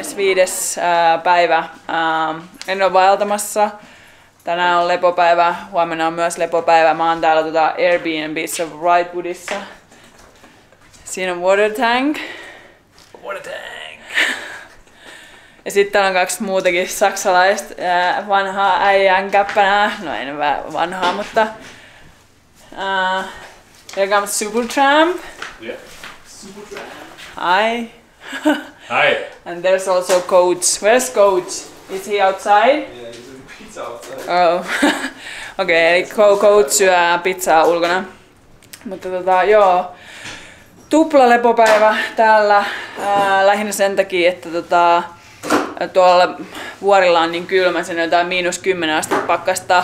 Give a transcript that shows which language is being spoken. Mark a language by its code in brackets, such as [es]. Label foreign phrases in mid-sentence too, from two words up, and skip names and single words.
[fi] 5. päivä. En ole vaeltamassa. Tänään on lepopäivä, huomenna on myös lepopäivä. Mä oon täällä Airbnbssä Wrightwoodissa. Siinä on [en] water tank. Water tank! [fi] Ja sitten täällä on 2 muutakin saksalaista vanhaa äijän käppänää. No ei ne vanhaa, mutta... [en] Here comes Supertramp. Yeah. Supertramp. Hi. Hi. And there's also Coach. Where's Coach? Is he outside? Yeah, he's eating pizza outside. Oh. [fi] Okei, eli Coach syö pizzaa ulkona. Mutta joo. Tupla lepopäivä täällä. Lähinnä sen takia, että tuolla vuorilla on niin kylmä, sen jotain -10 astetta pakkasta.